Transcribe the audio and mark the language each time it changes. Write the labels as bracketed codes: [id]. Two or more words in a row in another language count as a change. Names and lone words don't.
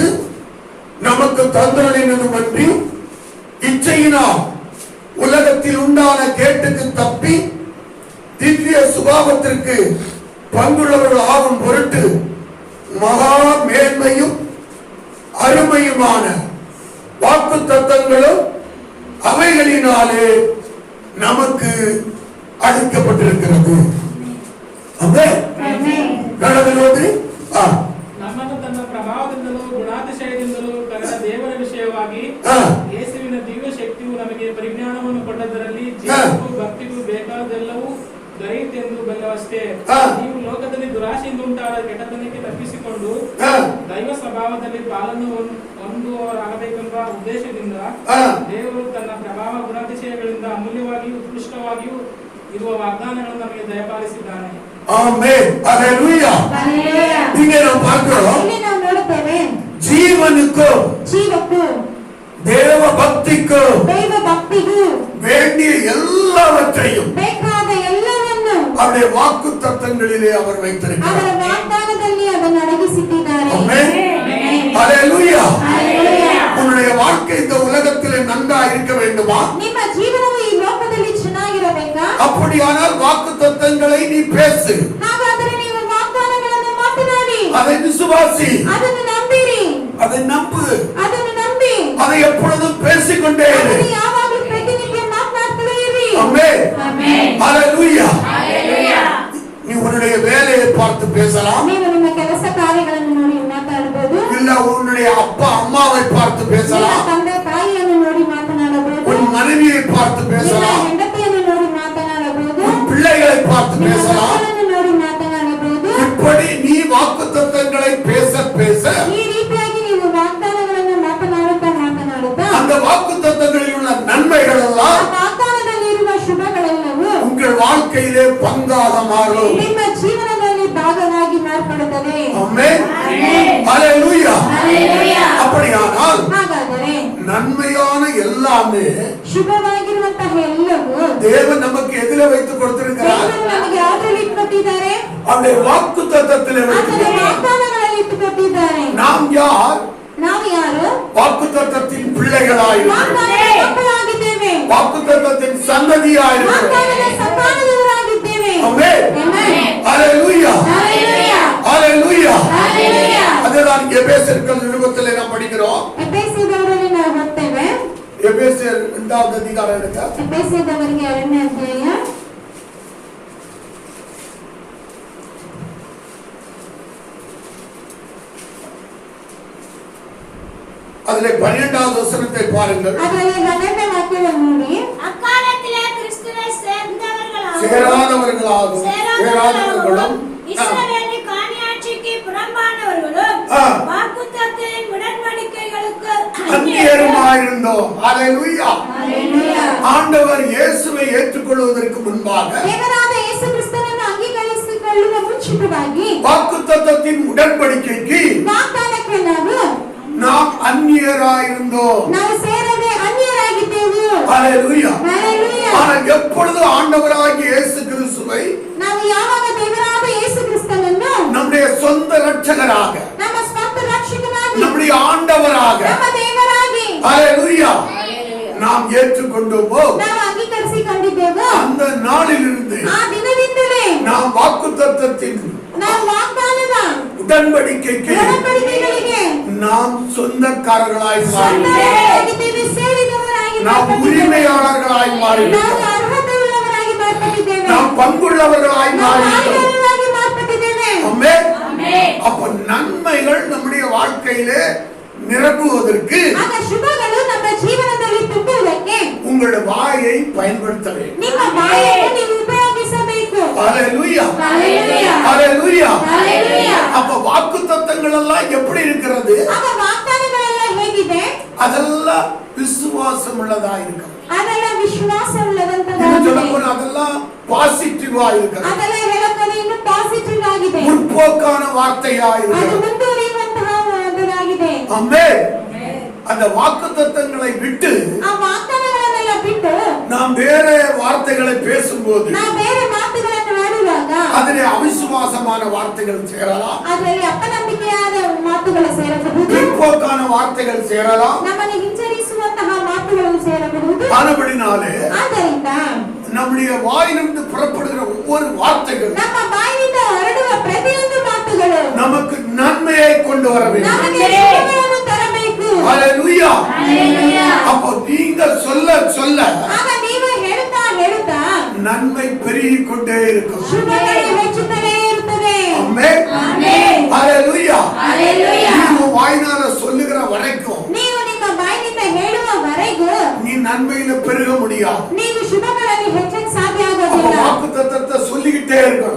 [ta] நமக்கு தந்தளினதுமன்றி இச்சையினால் உலகத்தில் உண்டான கேட்டுக்கு தப்பி திவ்ய சுபாவத்திற்கு பங்குள்ளவர்கள் ஆகும் பொருட்டு மகா மேன்மையும் அருமையுமான வாக்கு தத்தங்களும் அவைகளினாலே நமக்கு அளிக்கப்பட்டிருக்கிறது. [kn] ಆಮೆನ್. ನಮ್ಮನ್ನು ತನ್ನ ಪ್ರಭಾವದಿಂದಲೂ ಗುಣಾತಿಶಯದಿಂದಲೂ ಕರೆದ ದೇವರ ವಿಷಯವಾಗಿ ಯೇಸುವಿನ ದಿವ್ಯ ಶಕ್ತಿಯು ನಮಗೆ ಪರಿಜ್ಞಾನವನ್ನು ಕೊಟ್ಟದರಲ್ಲಿ ಜೀವಕ್ಕೂ ಭಕ್ತಿಗೂ ಬೇಕಾದೆಲ್ಲವೂ ದೊರೆಯುತ್ತೆಂದು ಬಲ್ಲವಷ್ಟೇ. ನೀವು ಲೋಕದಲ್ಲಿ ದುರಾಶೆಯಿಂದ ಉಂಟಾದ ಕೆಟ್ಟತನಕ್ಕೆ ತಪ್ಪಿಸಿಕೊಂಡು ದೈವ ಸ್ವಭಾವದಲ್ಲಿ ಪಾಲನ್ನು ಹೊಂದುವವರಾಗಬೇಕೆಂಬ ಉದ್ದೇಶದಿಂದ ದೇವರು ತನ್ನ ಪ್ರಭಾವ ಗುಣಾತಿಶಯಗಳಿಂದ ಅಮೂಲ್ಯವಾಗಿಯೂ ಉತ್ಕೃಷ್ಟವಾಗಿಯೂ ಇರುವ ವಾಗ್ದಾನಗಳನ್ನು ನಮಗೆ ದಯಪಾಲಿಸಿದ್ದಾನೆ. [ta] ஆமென். ஹalleluya. [kn] ಹalleluya. [ta] இங்கே நாம் பார்க்கிறோம், [kn] ಇಲ್ಲಿ ನಾವು ನೋಡುತ್ತೇವೆ [ta] ஜீவனுக்கும் [kn] ಜೀವಕ್ಕೂ [ta] தேவ பக்திக்கும் [kn] ದೈವ ಭಕ್ತಿಗೂ [ta] வேண்டிய எல்லாவற்றையும் [kn] ಬೇಕಾದ ಎಲ್ಲವನ್ನು [ta] அவருடைய வாக்கு தத்தங்களிலே அவர் வைத்திருக்கிறார். [kn] ಅವರ ವಾಗ್ದಾನದಲ್ಲಿ ಅದನ್ನು ಅಡಗಿಸಿಟ್ಟಿದ್ದಾರೆ. [ta] ஆமென். [kn] ಆಮೆನ್. [ta] ஹalleluya. [kn] ಹalleluya. [ta] உன்னுடைய வாழ்க்கை இந்த உலகத்திலே நன்றா இருக்க வேண்டுமா? [kn] ನಿಮ್ಮ ಜೀವನವು ಈ ಲೋಕದಲ್ಲಿ ಚೆನ್ನಾಗಿರಬೇಕಾ? [ta] அப்படியானால் வாக்கு தத்தங்களை நீ பேசு, [kn] ಹಾಗಾದರೆ ನೀವು ವಾಗ್ದಾನಗಳನ್ನು ಮಾತನಾಡಿ, [ta] அதை விசுவாசி, [kn] ಅದನ್ನು ನಂಬಿರಿ, [ta] அதை நம்பு, [kn] ಅದನ್ನು ನಂಬಿ, [ta] அதை எப்பொழுதும் பேசிக்கொண்டே இரு. [kn] ಅದನ್ನು ಯಾವಾಗಲೂ ಪ್ರತಿನಿತ್ಯ ಮಾತನಾಡ್ತಲೇ ಇರಿ. [ta] ஆமென். [kn] ಆಮೆನ್. [ta] ஹalleluya. [kn] ಹalleluya. [ta] நீ உன்னுடைய வேலையை பார்த்து பேசலாம், [kn] ನೀವು ನಿಮ್ಮ ಕೆಲಸ ಕಾರ್ಯಗಳನ್ನು ನೋಡಿ ಮಾತಾಡಬಹುದು, [ta] இல்ல உன்னுடைய அப்பா அம்மாவை பார்த்து [kn] ನಿಮ್ಮ [ta] பேசலாம், [kn] ತಂದೆ ತಾಯಿಯನ್ನು ನೋಡಿ ಮಾತನಾಡಬಹುದು, [ta] உன் மனைவியை பார்த்து [kn] ನಿಮ್ಮ [ta] பேசலாம், [kn] ಹೆಂಡತಿಯನ್ನು ನೋಡಿ ಮಾತನಾಡಬಹುದು, [ta] உன் பிள்ளைகளை பார்த்து [kn] ನಿಮ್ಮ [ta] பேசலாம். [kn] ಮಕ್ಕಳನ್ನು ನೋಡಿ ಮಾತನಾಡಬಹುದು. [ta] இப்படி நீ வாக்கு தத்தங்களை பேச பேச [kn] ಈ ರೀತಿಯಾಗಿ ನೀವು ವಾಗ್ದಾನಗಳನ್ನು ಮಾತನಾಡುತ್ತಾ [ta] அந்த வாக்கு தத்தங்களில் உள்ள நன்மைகள் [kn] ಆ [ta] எல்லாம் [kn] ವಾಗ್ದಾನದಲ್ಲಿರುವ ಶುಭಗಳೆಲ್ಲವೂ [ta] உங்கள் வாழ்க்கையிலே பங்காக மாறும். [kn] ನಿಮ್ಮ ಜೀವನದಲ್ಲಿ ಭಾಗವಾಗಿ ಮಾರ್ಪಡುತ್ತದೆ. [ta] ஆமென். [kn] ಆಮೆನ್. [ta] ஹalleluya. [kn] ಹalleluya. [ta] அப்படியானால் [kn] ಹಾಗಾದರೆ [ta] நன்மையான எல்லாமே [kn] ಶುಭವಾಗಿರುವಂತಹ ಎಲ್ಲವೂ [ta] தேவன் நமக்கு எதில வைத்து கொடுத்திருக்கிறார்? [kn] ದೇವರು ನಮಗೆ ಯಾವುದರಲ್ಲಿ ಇಟ್ಟುಕೊಟ್ಟಿದ್ದಾರೆ? [ta] அவருடைய வாக்கு தத்தத்திலே [kn] ಆತನ [ta] வைத்திருக்கிறார். [kn] ವಾಗ್ದಾನಗಳಲ್ಲಿ ಇಟ್ಟುಕೊಟ್ಟಿದ್ದಾರೆ. [ta] நாம் யார்? [kn] ನಾವು ಯಾರು? [ta] வாக்கு தத்தத்தின் பிள்ளைகளாயிருக்கிறோம், [kn] ವಾಗ್ದಾನದ ಮಕ್ಕಳಾಗಿದ್ದೇವೆ, [ta] வாக்கு தத்தத்தின் சந்ததியாயிருக்கிறோம். [kn] ವಾಗ್ದಾನದ ಸಂತಾನದವರಾಗಿದ್ದೇವೆ. [ta] ஆமென். [kn] ಆಮೆನ್. [ta] ஹalleluya. [kn] ಹalleluya. [ta] ஹalleluya. [kn] ಹalleluya. [ta] அதுதான் எபேசியர்கள் நிருபத்திலே நாம் படிக்கிறோம். [kn] ಎಫೆಸದವರಲ್ಲಿ ನಾವು ಓದ್ತೇವೆ. [ta] எபேசியர் 2வது அதிகாரம் எடுங்க. [kn] ಎಫೆಸದವರಿಗೆ 2ನೇ ಅಧ್ಯಾಯ [ta] அதிலே 12வது வசனத்தை பாருங்கள். [kn] ಅದರಲ್ಲಿ 12ನೇ ವಾಕ್ಯವನ್ನು ನೋಡಿ. [ta] அக்காலத்திலே கிறிஸ்துவை சேர்ந்தவர்களும் இஸ்ரவேலின் காணியாட்சிக்கு புறம்பானவர்களும் வாக்குத்தத்தத்தின் உடன்படிக்கைகளுக்கு அந்நியருமாயிருந்தோம். ஹalleluya. [kn] ಹalleluya. [ta] ஆண்டவர் இயேசுவை ஏற்றுக்கொள்வதற்கு முன்பாக [kn] ದೇವರಾದ ಯೇಸು ಕ್ರಿಸ್ತನನ್ನು ಅಂಗೀಕರಿಸಿಕೊಳ್ಳುವ ಮುಂಚಿತವಾಗಿ [ta] வாக்குத்தத்தத்தின் உடன்படிக்கைக்கு [kn] ವಾಗ್ದಾನಕ್ಕೆ ನಾವು [ta] நாம் அந்நியர் அந்நியராயிருந்தோம். [kn] ನಾವು ಸೇರದೆ ಅನ್ಯರಾಗಿದ್ದೆವು. [ta] ஹalleluya. [kn] Hallelujah. [ta] ஆனால் எப்பொழுது ஆண்டவராகிய இயேசு கிறிஸ்துவை [kn] ನಾವು ಯಾವಾಗ ದೇವರಾದ ಯೇಸು ಕ್ರಿಸ್ತನನ್ನು [ta] நம்முடைய சொந்த இரட்சகராக, [kn] ನಮ್ಮ ಸ್ವಂತ ರಕ್ಷಕನಾಗಿ, [ta] நம்முடைய ஆண்டவராக, [kn] ನಮ್ಮ ದೇವರಾಗಿ [ta] ஹalleluya, நாம் ஏற்றுக்கொண்டோமோ [kn] ನಾವು ಅಂಗೀಕರಿಸಿಕೊಂಡಿದ್ದೆವು. [ta] அந்த நாளிலிருந்து [kn] ಆ ದಿನದಿಂದಲೇ [ta] நாம் வாக்குத்தத்தத்தின் [kn] ನಾವು ವಾಗ್ದಾನದ [ta] உடன்படிக்கைக்கு [kn] ಒಡಂಬಡಿಕೆಗಳಿಗೆ [ta] நாம் சொந்தக்காரர்களாய் மாறினோம். [kn] ಸ್ವಂತರಾಗಿದ್ದೇವೆ, ಸೇರಿದವರಾಗಿ [ta] நாம் [kn] ಮಾರ್ಪಟ್ಟಿದ್ದೇವೆ. [ta] உரிமையாளர்களாய் [kn] ನಾವು [ta] மாறினோம். [kn] ಅರ್ಹತೆಯುಳ್ಳವರಾಗಿ ಮಾರ್ಪಟ್ಟಿದ್ದೇವೆ. [ta] நாம் பங்குள்ளவர்களாய் [kn] ನಾವು [ta] மாறினோம். [kn] ಆಯುಧಗಳಾಗಿ ಮಾರ್ಪಟ್ಟಿದ್ದೇವೆ. [ta] ஆமென். அப்ப நன்மைகள் நம்முடைய வாழ்க்கையிலே நிரம்புவதற்கு [kn] ಆಗ ಶುಭಗಳು ನಮ್ಮ ಜೀವನದಲ್ಲಿ ತುಂಬುವುದಕ್ಕೆ [ta] உங்களுடைய வாயை பயன்படுத்த வேண்டும். [kn] ನಿಮ್ಮ ಬಾಯನ್ನು ನೀವು ಉಪಯೋಗಿಸಬೇಕು. [ta] ஹalleluya. [kn] Hallelujah. [ta] ஹalleluya. [kn] Hallelujah. [ta] அப்ப வாக்குத்தத்தங்கள் எல்லாம் எப்படி இருக்கிறது? [kn] ಆಗ ವಾಗ್ದಾನಗಳೆಲ್ಲ ಹೇಗಿದೆ? [ta] அதெல்லாம் விசுவாசம் உள்ளதா இருக்கும். [kn] ಅದೆಲ್ಲ ವಿಶ್ವಾಸವುಳ್ಳದಂತದಾಗಿದೆ. [ta] அதெல்லாம் பாசிட்டிவா இருக்கும். [kn] ಅದೆಲ್ಲ ಹೇಳೋಕೆ ಇನ್ನು ಪಾಸಿಟಿವ್ ಆಗಿದೆ. [ta] முற்போக்கான வார்த்தையா [kn] ಅದು [ta] இருக்கும். [kn] ಮುಂದುವರಿಯುವಂತಹ ಒಂದಾಗಿದೆ. [ta] ஆமென். அந்த வாக்குத்தத்தங்களை விட்டு [kn] ಆ ವಾಗ್ದಾನಗಳನ್ನೆಲ್ಲ ಬಿಟ್ಟು [ta] நாம் வேற வார்த்தைகளை பேசும்போது [kn] ನಾವು ಬೇರೆ ಮಾತುಗಳನ್ನು ಆಡುವಾಗ [ta] அதிலே அவிசுவாசமான வார்த்தைகள் சேரலாம், [kn] ಅದರಲ್ಲಿ ಅಪನಂಬಿಕೆಯಾದ ಮಾತುಗಳು ಸೇರಬಹುದು, [ta] பிற்போக்கான வார்த்தைகள் சேரலாம். [kn] ನಮ್ಮನ್ನು ಹಿಂಜರಿಸುವಂತಹ ಮಾತುಗಳು ಸೇರಬಹುದು. [ta] ஆனபடினாலே [kn] ಆದ್ದರಿಂದ [ta] நம்முடைய வாயிலிருந்து புறப்படுகிற ஒவ்வொரு வார்த்தைகளும் [kn] ನಮ್ಮ ಬಾಯಿನಿಂದ ಹೊರಡುವ ಪ್ರತಿಯೊಂದು ಮಾತುಗಳು [ta] நமக்கு நன்மையை கொண்டு வர வேண்டும். [kn] ನಮಗೆ ಶುಭಗಳನ್ನು ತರಬೇಕು. [ta] ஹalleluya. [kn] Hallelujah. [ta] அப்போ நீங்க சொல்ல சொல்ல [kn] ಆಗ ನೀವು ಹೇಳುತ್ತಾ ಹೇಳುತ್ತಾ [ta] நன்மை பெருகிக் கொண்டே இருக்கும். [kn] ಶುಭಗಳು ಹೆಚ್ಚುತ್ತಲೇ ಇರುತ್ತದೆ. [ta] ஆமென். [kn] ಆಮೆನ್. [ta] ஹalleluya. [kn] Hallelujah. [ta] நீங்க வாயினால சொல்லுகிற வரைக்கும் [kn] ನೀವು ನಿಮ್ಮ ಬಾಯಿನಿಂದ ಹೇಳುವವರೆಗೂ [ta] நீ நன்மையில பெருக முடியாது. [kn] ನೀವು ಶುಭಗಳಲ್ಲಿ ಹೆಚ್ಚಕ್ಕೆ ಸಾಧ್ಯ [ta] அப்ப [kn] ಆಗೋದಿಲ್ಲ. [ta] வாக்குத்தத்தத்தை சொல்லிக்கிட்டே இருக்கணும்,